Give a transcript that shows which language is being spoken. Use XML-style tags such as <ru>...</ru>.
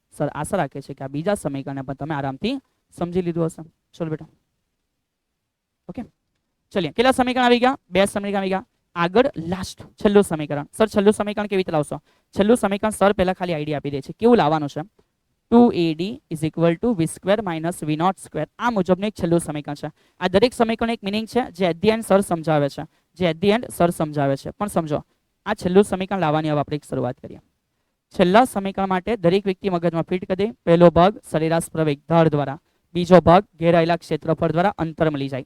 <gu>Sir આશા રાખે છે કે આ બીજા સમીકરણને પણ તમે આરામથી સમજી લીધું હશે. ચલો બેટા ઓકે ચલિए કેટલા સમીકરણ આવી ગયા? બે સમીકરણ આવી ગયા. આગળ લાસ્ટ છેલ્લું સમીકરણ. સર છેલ્લું સમીકરણ કેવી રીતે લાવશો? છેલ્લું સમીકરણ સર પહેલા ખાલી આઈડિયા આપી દે છે કેવું લાવવાનું છે.</gu> <en>2AD is equal to v square minus v naught square.</en> <gu>આ મુજબનું એક છેલ્લું સમીકરણ છે. આ દરેક સમીકરણ એક મિનિંગ છે જે એટ ધી એન્ડ સર સમજાવે છે, જે એટ ધી એન્ડ સર સમજાવે છે. પણ સમજો આ છેલ્લું સમીકરણ લાવવાની હવે આપણે એક શરૂઆત કરીએ. છેલ્લા સમીકરણ માટે દરેક વ્યક્તિ મગજમાં ફિટ કરી દે. પહેલો ભાગ સરેરાશ પ્રવેગ ઢાળ દ્વારા, બીજો ભાગ ઘેરાયેલા ક્ષેત્રફળ દ્વારા અંતર મળી જાય.</gu>